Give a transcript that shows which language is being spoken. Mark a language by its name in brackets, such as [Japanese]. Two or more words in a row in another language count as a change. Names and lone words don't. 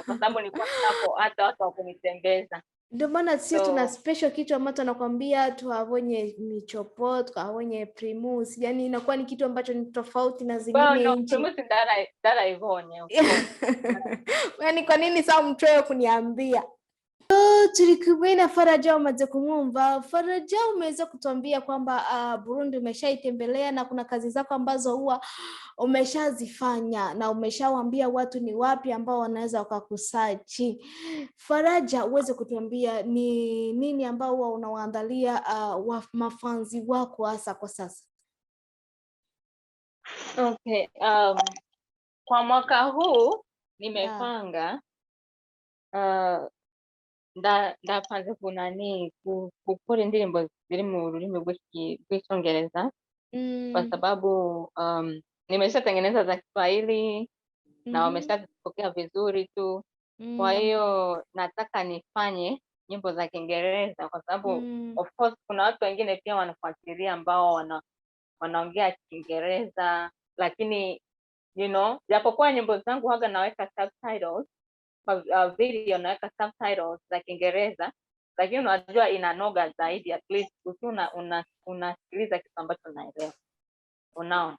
[Swahili] na kwa sababu nilikuwa sitako hata watu wa kunitembeza. Ndio maana sisi tuna So special kitu ambacho anakwambia tuhabonye michopo, tuhabonye primus. Yaani inakuwa ni kitu ambacho ni tofauti na well, zingine no, nchi. [Rundi] Primus ndarayibonye [English] of course. [Swahili] Yaani kwa nini saa mchoyo kuniambia? [Rundi] Turi kumwe na Faraja umaze kumwumva. [Swahili] Faraja umeweza kutuambia kwamba Burundi umeshaitembelea na kuna kazi zako ambazo huwa umeshazifanya na umeshawaambia watu ni wapi ambao wanaweza wakakusachi. Faraja, uweze kutuambia ni nini ambao huwa unawaandalia mafanzi wako hasa kwa sasa? Okay, kwa mwaka huu nimepanga [Rundi] ndapanze kunani gukora indirimbo ziri mu rurimi rw'icyongereza [Swahili] kwa sababu nimeshatengeneza za Kiswahili na wameshazipokea vizuri tu. Kwa hiyo nataka nifanye nyimbo za Kiingereza kwa sababu [English] of course [Swahili] kuna watu wengine pia wanafuatilia ambao wanaongea Kiingereza, lakini japokuwa nyimbo zangu huwaga naweka subtitles kwa video, naweka subtitles za Kiingereza, lakini unajua inanoga zaidi, [English] at least [Swahili] ukiwa unasikiliza kitu ambacho unaelewa, unaona.